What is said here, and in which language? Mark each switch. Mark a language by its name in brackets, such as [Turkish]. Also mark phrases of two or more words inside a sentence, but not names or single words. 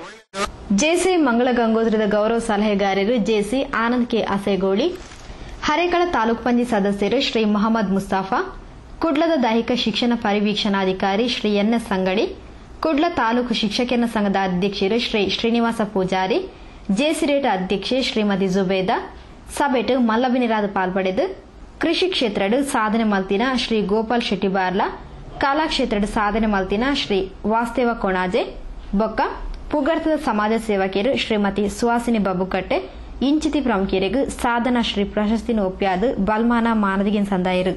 [Tulu] ಜೇಸಿ ಮಂಗಳ ಗಂಗೋತ್ರಿದ ಗೌರವ ಸಲಹೆಗಾರರು ಜೇಸಿ ಆನಂದ್ ಕೆ ಅಸೇಗೋಳಿ, ಹರೇಕಳ ತಾಲೂಕು ಪಂಚಾಯತ್ ಸದಸ್ಯರು ಶ್ರೀ ಮೊಹಮ್ಮದ್ ಮುಸ್ತಾಫಾ, ಕುಡ್ಲದ ದೈಹಿಕ ಶಿಕ್ಷಣ ಪರಿವೀಕ್ಷಣಾಧಿಕಾರಿ ಶ್ರೀ ಎನ್ಎಸ್ ಸಂಗಡಿ, ಕುಡ್ಲ ತಾಲೂಕು ಶಿಕ್ಷಕರ ಸಂಘದ ಅಧ್ಯಕ್ಷರು ಶ್ರೀ ಶ್ರೀನಿವಾಸ ಪೂಜಾರಿ, ಜೇಸಿರೇಟ್ ಅಧ್ಯಕ್ಷೆ ಶ್ರೀಮತಿ ಜುಬೇದಾ ಸಭೆಟು ಮಲ್ಲಬಿನಿರಾದ ಪಾಲ್ಪಡೆದು ಕೃಷಿ ಕ್ಷೇತ್ರಡು ಸಾಧನೆ ಮಲ್ತಿನ ಶ್ರೀ ಗೋಪಾಲ್ ಶೆಟ್ಟಿ ಬಾರ್ಲಾ, ಕಲಾ ಕ್ಷೇತ್ರಡು ಸಾಧನೆ ಮಲ್ತಿನ ಶ್ರೀ ವಾಸ್ತೇವ ಕೊಣಾಜೆ ಬೊಕ್ಕ ಪುಗರ್ತದ ಸಮಾಜ ಸೇವಕಿಯರು ಶ್ರೀಮತಿ ಸುಹಾಸಿನಿ ಬಬ್ಬುಕಟ್ಟೆ ಇಂಚಿತಿ ಪ್ರಮುಖರಿಗೂ ಸಾಧನಾ ಶ್ರೀ ಪ್ರಶಸ್ತಿನ ಒಪ್ಪಿಯಾದ ಬಲ್ಮಾನ ಮಾನದಿಗಿನ ಸಂದಾಯರು.